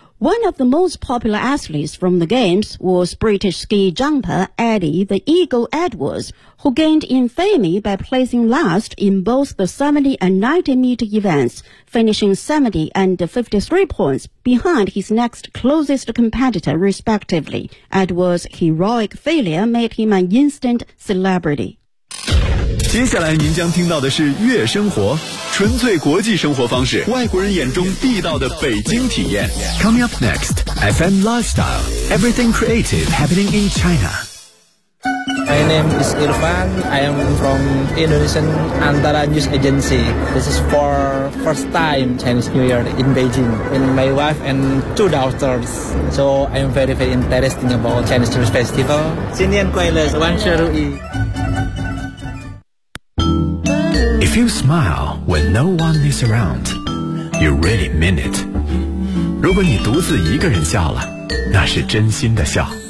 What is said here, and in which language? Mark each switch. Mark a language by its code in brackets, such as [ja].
[en] One of the most popular athletes from the Games was British ski jumper Eddie the Eagle Edwards, who gained infamy by placing last in both the 70 and 90 meter events, finishing 70 and 53 points behind his next closest competitor, respectively. Edwards' heroic failure made him an instant celebrity. [zh] 接下来您将听到的是悦生活，纯粹国际生活方式，外国人眼中地道的北京体验。 [en] Coming up next, FM Lifestyle, Everything Creative Happening in China. My name is Irfan. I am from Indonesian Antara News Agency. This is for first time Chinese New Year in Beijing with my wife and 2 daughters. So I am very, very interested about Chinese New Year Festival. [zh] 新年快乐，万事如意。 [en] If you smile when no one is around, you really mean it. [zh] 如果你独自一个人笑了，那是真心的笑。